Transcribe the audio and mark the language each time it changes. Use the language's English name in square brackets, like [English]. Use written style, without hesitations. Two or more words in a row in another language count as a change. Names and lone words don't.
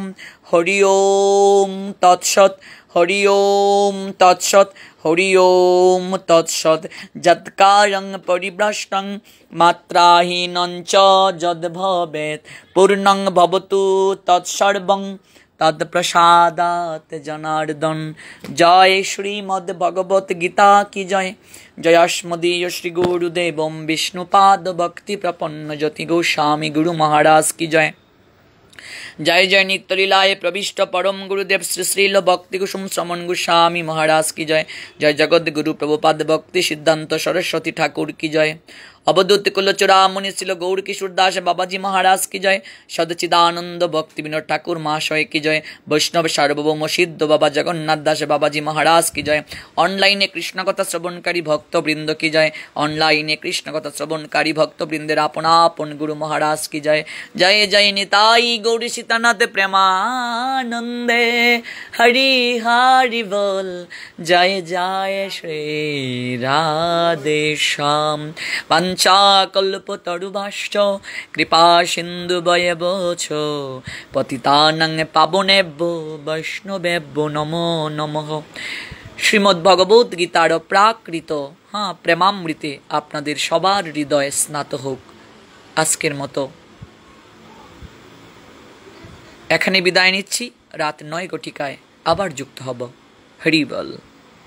[Sanskrit] হরি ওম তৎসৎ, হরি ওম তৎসৎ, হরি ওম তৎসৎ। যৎকারং পরিভ্রষ্টং মাত্রাহীনং চ যদ্ভবেৎ পূর্ণং ভবতু তৎসর্বং তৎপ্রসাদাৎ জনার্দন। [Bangla] জয় শ্রীমদ্ ভগবত গীতা কি জয়। জয়াস্মদীয় শ্রী গুরুদেবম বিষ্ণুপাদ ভক্তি প্রপন্ন জ্যোতি গোস্বামী গুরু মহারাজ কি জয়। জয় জয় নিত্য লীলায় প্রবিষ্ট পরম গুরুদেব শ্রী শ্রীল ভক্তি কুসুম শ্রমণ গোস্বামী মহারাজ কি জয়। জয় জগৎ গুরু প্রভুপাদ ভক্তি সিদ্ধান্ত সরস্বতী ঠাকুর কি জয়। অবধূত কুলচূড়া মুনিশীল গৌর কিশোর দাস বাবাজী মহারাজ কি জয়। সচ্চিদানন্দ ভক্তি বিনোদ ঠাকুর মহাশয় কি জয়। বৈষ্ণব সার্বভৌম সিদ্ধ বাবা জগন্নাথ দাস বাবাজী মহারাজ কি জয়। অনলাইনে কৃষ্ণ কথা শ্রবণকারী ভক্তবৃন্দ কি জয়। অনলাইনে কৃষ্ণ কথা শ্রবণকারী ভক্তবৃন্দের আপন আপন গুরু মহারাজ কি জয়। জয় জয় নিতাই গৌর সীতানাথ প্রেমানন্দে হরি হরি বোল। জয় জয় শ্রী রাধে শ্যাম। [Sanskrit] वंचा कल्पतरुभ्यश्च कृपा सिन्धुभ्येव च पतितानां पावनेभ्यो वैष्णवेभ्यो नमो नमः। [Bangla] শ্রীমদ্ ভগবত গীতার প্রাকৃত প্রেমামৃতে আপনাদের সবার হৃদয়ে স্নাত হোক। আজকের মতো এখানে বিদায় নিচ্ছি। রাত 9 ঘটিকায় আবার যুক্ত হব। হরি বল।